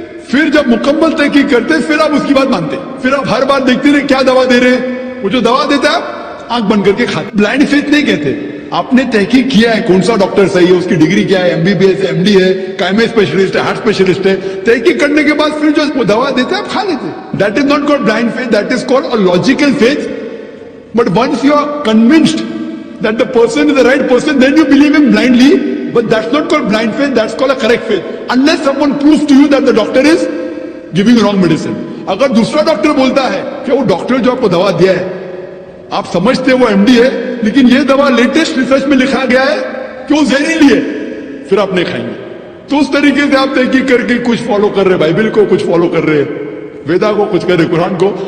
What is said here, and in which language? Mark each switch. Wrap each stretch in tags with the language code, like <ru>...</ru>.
<ur>پھر جب مکمل تحقیق کرتے پھر آپ اس کی بات مانتے. پھر آپ ہر بار دیکھتے رہے کیا دوا دے رہے, وہ جو دوا دیتا ہے آپ آنکھ بند کر کے کھاتے. بلائنڈ فیتھ نہیں کہتے, آپ نے تحقیق کیا ہے کون سا ڈاکٹر صحیح ہے, اس کی ڈگری کیا ہے, MBBS ہے, MD ہے, کائمے اسپیشلسٹ ہے, ہارٹ اسپیشلسٹ ہے. تحقیق کرنے کے بعد پھر جو دوا دیتے ہیں آپ کھا لیتے.</ur> <en>That is not called blind faith, that is called a logical faith. But once you are convinced that the person is the right person, then you believe him blindly, but that's not called blind faith, that's called a correct faith. Unless someone proves to you that the doctor is giving wrong medicine.</en> <ur>اگر دوسرا doctor بولتا ہے کہ وہ doctor جو آپ کو دوا دیا ہے آپ سمجھتے وہ MD ہے, لیکن یہ دوا لیٹسٹ ریسرچ میں لکھا گیا ہے کہ وہ زہریلی ہے، پھر آپ نہیں کھائیں گے. تو اس طریقے سے آپ تحقیق کر کے کچھ فالو کر رہے، بائبل کو کچھ فالو کر رہے، ویدا کو کچھ کر رہے، قرآن کو.</ur>